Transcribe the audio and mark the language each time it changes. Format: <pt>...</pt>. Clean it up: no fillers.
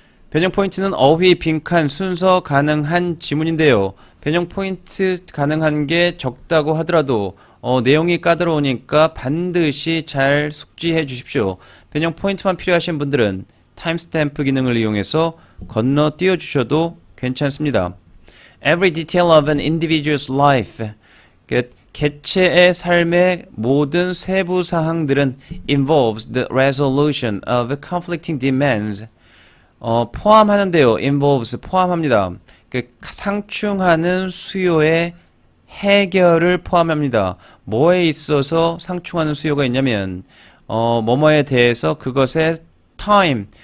<ko>변형 포인트는 어휘, 빈칸, 순서 가능한 지문인데요. 변형 포인트 가능한 게 적다고 하더라도 내용이 까다로우니까 반드시 잘 숙지해 주십시오. 변형 포인트만 필요하신 분들은 타임스탬프 기능을 이용해서 건너뛰어 주셔도 괜찮습니다.</ko> <en>Every detail of an individual's life.</en> <ko>개체의 삶의 모든 세부 사항들은</ko> <en>involves the resolution of conflicting demands.</en> <ko>포함하는데요. involves 포함합니다. 상충하는 수요의 해결을 포함합니다. 뭐에 있어서 상충하는 수요가 있냐면 뭐뭐에 대해서 그것의 time.</ko>